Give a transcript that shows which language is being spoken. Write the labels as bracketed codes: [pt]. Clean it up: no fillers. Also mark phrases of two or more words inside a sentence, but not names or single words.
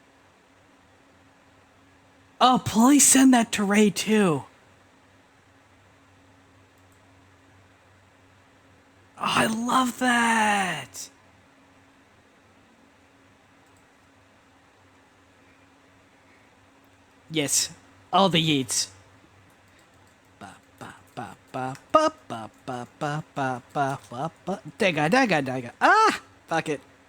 [en] Oh, please send that to Ray, too. Oh, I love that! Yes, all the yeets. Ba ba ba ba ba ba ba ba ba ba ba ba. Dagga dagga dagga. Ah! Fuck it.